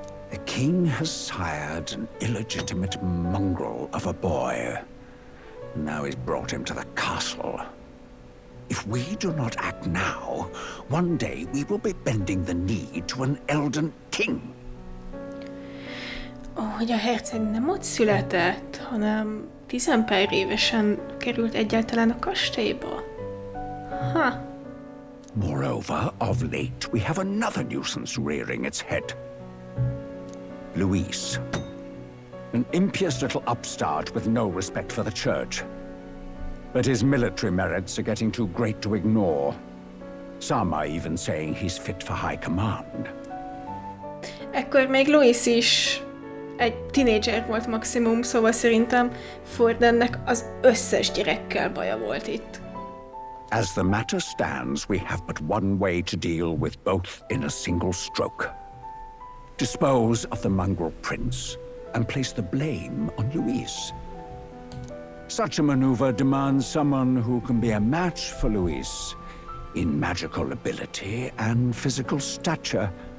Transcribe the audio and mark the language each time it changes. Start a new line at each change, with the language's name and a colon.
English: The king has sired an illegitimate mongrel of a boy. Now he's brought him to the castle. If we do not act now, one day we will be bending the knee to an elden king.
Hungarian: Hogy a herceg nem ott született, hanem 10 pár évesen került egyáltalán a kastélyba. Ha.
English: Moreover, of late, we have another nuisance rearing its head. Luis. An impious little upstart with no respect for the church. But his military merits are getting too great to ignore. Some are even saying he's fit for high command.
Hungarian: Ekkor még Luis is egy tinédzser volt maximum, szóval szerintem Fordennek az összes gyerekkel baja volt itt.
English: As the matter stands, we have but one way to deal with both in a single stroke. Dispose of the mongrel prince and place the blame on Luis. Such a maneuver demands someone who can be a match for Luis in magical ability and physical stature.